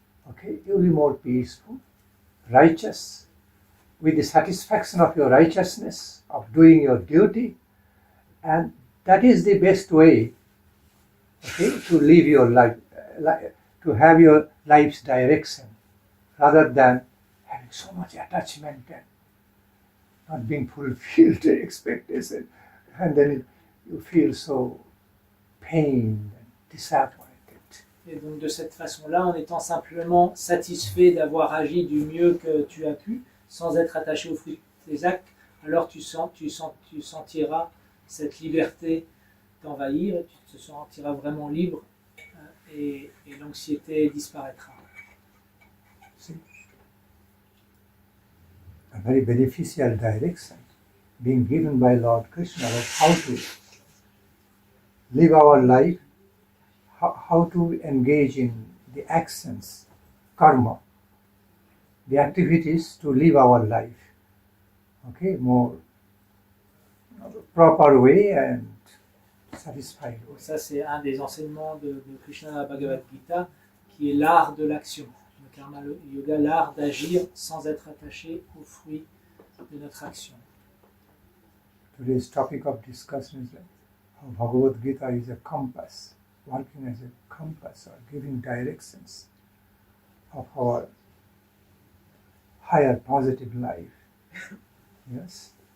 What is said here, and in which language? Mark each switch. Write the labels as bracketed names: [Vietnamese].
[English] Okay, you will be more peaceful, righteous, with the satisfaction of your righteousness, of doing your duty, and that is the best way, okay, to live your life, to have your life's direction, rather than having so much attachment and not being fulfilled the expectation, and then you feel so pained and disappointed. [French] Et donc de cette façon-là, en étant simplement satisfait d'avoir agi du mieux que tu as pu, sans être attaché au fruit de tes actes, alors tu sentiras cette liberté t'envahir, et tu te sentiras vraiment libre, et l'anxiété disparaîtra. [English] See? A very beneficial direction being given by Lord Krishna of how to live our life, how to engage in the actions, karma, the activities to live our life, okay, more proper way and satisfied way. [French] Ça, c'est un des enseignements de Krishna Bhagavad-gita, qui est l'art de l'action. Le karma yoga, l'art d'agir sans être attaché aux fruits de notre action. [English] Today's topic of discussion is how Bhagavad-gita is a compass, working as a compass or giving directions of our higher positive life. Yes?